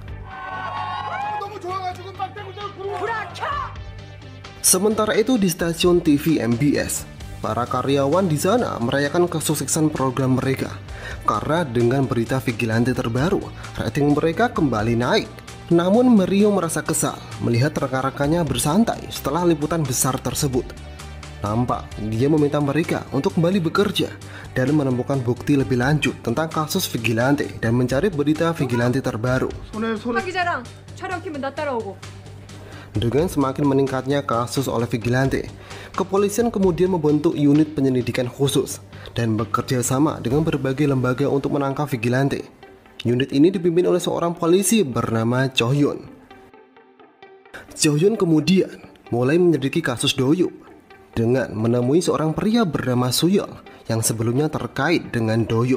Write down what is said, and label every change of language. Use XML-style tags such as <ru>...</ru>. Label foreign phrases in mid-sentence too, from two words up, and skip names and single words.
<id>Sementara itu di stasiun TV MBS, para karyawan di sana merayakan kesuksesan program mereka karena dengan berita vigilante terbaru, rating mereka kembali naik. Namun Mario merasa kesal melihat rekan-rekannya bersantai setelah liputan besar tersebut. Nampak dia meminta mereka untuk kembali bekerja dan menemukan bukti lebih lanjut tentang kasus vigilante dan mencari berita vigilante terbaru.</id> <ko>박 기자랑 촬영팀은 나 따라오고.</ko> <id>Dengan semakin meningkatnya kasus oleh vigilante, kepolisian kemudian membentuk unit penyelidikan khusus dan bekerja sama dengan berbagai lembaga untuk menangkap vigilante. Unit ini dipimpin oleh seorang polisi bernama Cho Hyun. Cho Hyun kemudian mulai menyelidiki kasus Doyup dengan menemui seorang pria bernama Suyol yang sebelumnya terkait dengan Doyup.</id>